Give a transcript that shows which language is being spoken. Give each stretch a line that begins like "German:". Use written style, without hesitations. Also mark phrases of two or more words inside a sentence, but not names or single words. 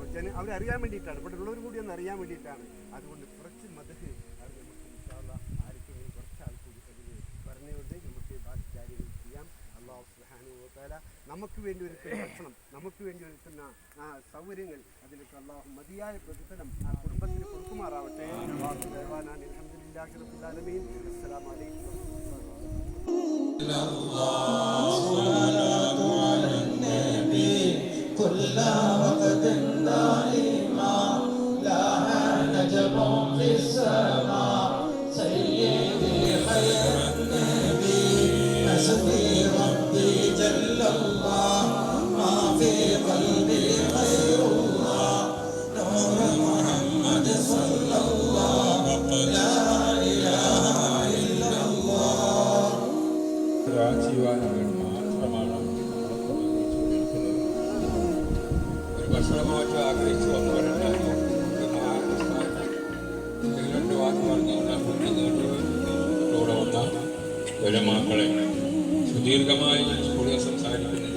Malayalam: അവരറിയാൻ വേണ്ടിയിട്ടാണ്, ഇവിടെ ഉള്ളവർ കൂടി ഒന്ന് അറിയാൻ വേണ്ടിയിട്ടാണ്. അതുകൊണ്ട് കുറച്ച് മദഹ് അത് നമുക്ക് ആർക്കെങ്കിലും കുറച്ചാൾ കൂടി അതിന് പറഞ്ഞുകൊണ്ട് നമുക്ക് ബാക്കി കാര്യങ്ങൾ ചെയ്യാം.
Arabic: الله سبحانه وتعالى
Malayalam: നമുക്ക് വേണ്ടി ഒരുക്കുന്ന ഭക്ഷണം, നമുക്ക് വേണ്ടി ഒരുക്കുന്ന സൗകര്യങ്ങൾ, അതിലേക്ക് അല്ലാഹു മതിയായ പ്രതിഫലം ആ കുടുംബത്തിന് കൊടുക്കുമാറാവട്ടെ.
Arabic: الحمد لله رب العالمين. السلام عليكم كل وقت دائما لها نجم في السماء سيدي خير النبي حسبي ربي جل الله ما في قلبي غير الله نور محمد صلى الله لا إله إلا الله
Malayalam: ഭക്ഷണമായിട്ട് ആഗ്രഹിച്ചു വന്നവരുണ്ടാകും. രണ്ട് വാക്ക് പറഞ്ഞുകൊണ്ട് കൂടെ വന്ന ഉലമാക്കളെ സുദീർഘമായി സ്കൂളിൽ സംസാരിക്കുന്നില്ല.